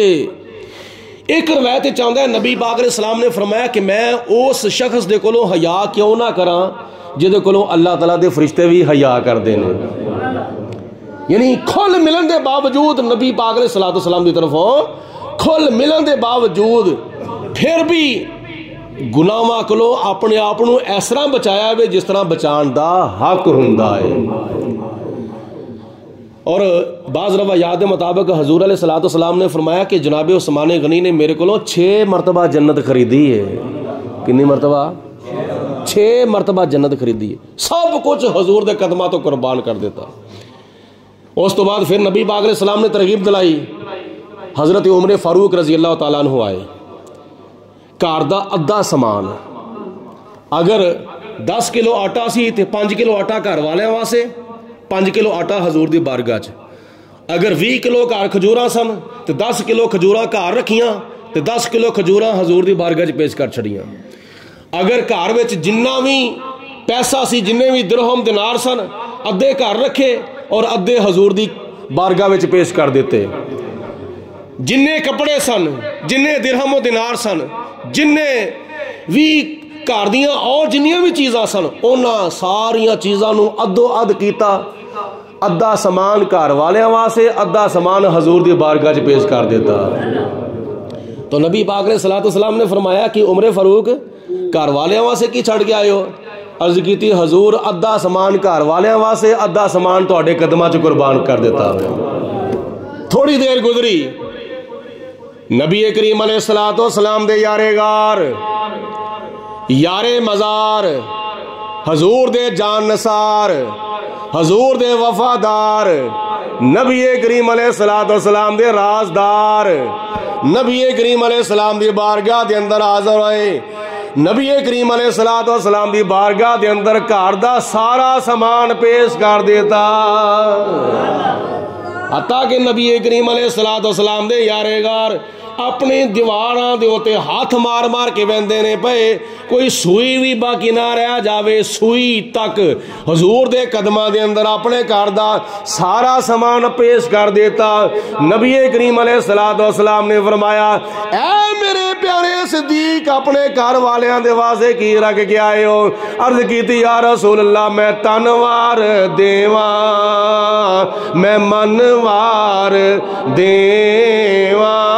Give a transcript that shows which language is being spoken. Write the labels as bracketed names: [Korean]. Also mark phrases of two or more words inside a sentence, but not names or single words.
[Urdu] ایک روایت چاہتا ہے [Punjabi] نبی پاک علیہ السلام نے فرمایا کہ میں اس شخص دے کولو حیا کیوں نہ کراں جدے کولو اللہ تعالیٰ دے فرشتے بھی حیا کر دے. یعنی کھل ملن دے باوجود نبی پاک علیہ السلام دی طرفوں کھل ملن دے باوجود پھر بھی ਗੁਨਾਹਾਂ ਕੋਲੋਂ ਆਪਣੇ ਆਪ ਨੂੰ ਇਸ ਤਰ੍ਹਾਂ ਬਚਾਇਆ ਵੇ ਜਿਸ ਤਰ੍ਹਾਂ ਬਚਾਉਣ ਦਾ ਹੱਕ ਹੁੰਦਾ ਹੈ। [Urdu] اور بعض روایات کے مطابق حضور علیہ الصلوۃ والسلام نے فرمایا کہ جناب عثمان غنی نے میرے کو 6 مرتبہ جنت خریدی ہے۔ [Punjabi] کنی مرتبہ؟ 6 مرتبہ جنت خریدی ہے، سب کچھ حضور دے قدماں تو قربان کر دیتا۔ اس تو بعد پھر نبی پاک علیہ السلام نے ترغیب دلائی، حضرت عمر فاروق رضی اللہ تعالیٰ عنہ آئے، گھر دا ادھا سامان، اگر 10 کلو آٹا سی تے 5 کلو آٹا گھر والیاں واسطے، 5 کلو آٹا حضور دی بارگاہ چ، اگر 20 کلو گھر کھجوراں سن تے 10 کلو کھجوراں گھر رکھیاں تے 10 کلو کھجوراں حضور دی بارگاہ چ پیش کر چھڑیاں۔ اگر گھر وچ جنہ بھی پیسہ سی، جننے بھی درہم دینار سن، ادھے گھر رکھے اور ادھے حضور دی بارگاہ وچ پیش کر دیتے۔ جننے کپڑے سن، جننے درہم و دینار سن، جننے بھی گھر دیاں اور جنیاں بھی چیزاں سن، انہاں ساریاں چیزاں نو ادو اد کیتا، ادھا سامان گھر والیاں واسطے، ادھا سامان حضور دی بارگاہ چ پیش کر دیتا۔ تو نبی پاک علیہ الصلوۃ والسلام نے فرمایا کہ عمر فاروق گھر والیاں واسطے کی چھڑ کے آئے ہو؟ عرض کیتی حضور ادھا سامان گھر والیاں واسطے، ادھا سامان تہاڈے قدماں چ قربان کر دیتا۔ تھوڑی دیر گزری، نبی کریم علیہ الصلوۃ والسلام دے یارے غار، یارے مزار، حضور دے جان نثار، حضور دے وفادار، نبی کریم علیہ الصلوۃ والسلام دے رازدار، نبی کریم علیہ السلام دی بارگاہ دے اندر حاضر ہوئے۔ نبی کریم علیہ الصلوۃ والسلام دی بارگاہ دے اندر گھر دا سارا سامان پیش کر دیتا، حتیٰ کہ نبی کریم علیہ الصلوۃ والسلام دے یارے غار اپنی دیواراں دے اوتے ہاتھ مار مار کے ویندے نے پئے، کوئی سوئی بھی باقی نہ رہ جاوے، سوئی تک حضور دے قدماں دے اندر اپنے گھر دا سارا سامان پیش کر دیتا۔ نبی کریم علیہ الصلوۃ والسلام نے فرمایا، اے میرے پیارے صدیق اپنے گھر والیاں دے واسطے کی رکھ کے آئے ہو؟ عرض کیتی یا رسول اللہ میں تنوار دیواں، میں منوار دیواں،